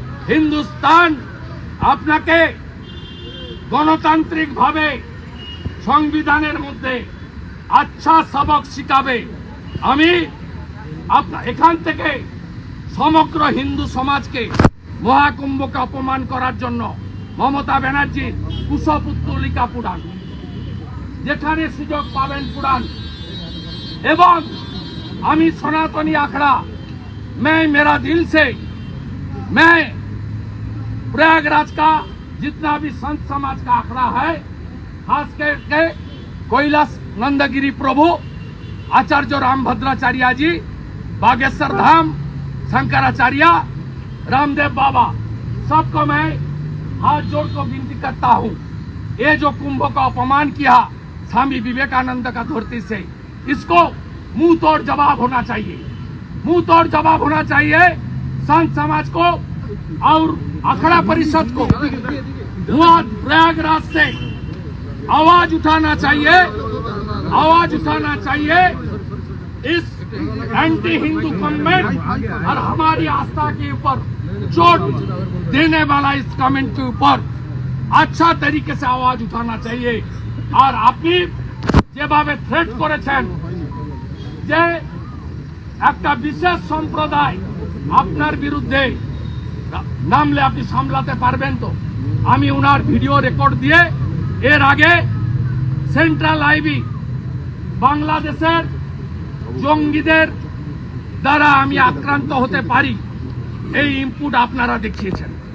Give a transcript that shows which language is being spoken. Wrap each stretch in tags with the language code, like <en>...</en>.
<bn>হিন্দুস্তান আপনাকে গণতান্ত্রিক ভাবে সংবিধানের মধ্যে আচ্ছা সবক শিখাবে। আমি এখান থেকে সমগ্র হিন্দু সমাজকে মহাকুম্ভকে অপমান করার জন্য মমতা ব্যানার্জি কুশপুত্তলিকা পুরাণ, যেখানে সুযোগ পাবেন পুরাণ। এবং আমি সনাতনী আখড়া</bn> <hi>मैं मेरा दिल से मैं प्रयागराज का जितना भी संत समाज का आखड़ा है, खास करके कैलाश नंदगिरी प्रभु आचार्य रामभद्राचार्य जी, बागेश्वर धाम शंकराचार्य, रामदेव बाबा, सबको मैं हाथ जोड़ को विनती करता हूँ। ये जो कुंभ का अपमान किया स्वामी विवेकानंद का धरती से, इसको मुंह तोड़ जवाब होना चाहिए। मुंह तोड़ जवाब होना चाहिए संत समाज को और अखड़ा परिषद को। वहां प्रयागराज से आवाज उठाना चाहिए, आवाज उठाना चाहिए इस एंटी हिंदू कमेंट और हमारी आस्था के ऊपर चोट देने वाला इस कमेंट के ऊपर अच्छा तरीके से आवाज उठाना चाहिए। और</hi> <bn>আপনি যেভাবে থ্রেট করেছেন যে একটা বিশেষ সম্প্রদায় আপনার বিরুদ্ধে নামলে আপনি সামলাতে পারবেন তো? আমি ওনার ভিডিও রেকর্ড দিয়ে এর আগে সেন্ট্রাল আইবি বাংলাদেশের জঙ্গিদের দ্বারা আমি আক্রান্ত হতে পারি এই ইনপুট আপনারা দেখিয়েছেন।</bn>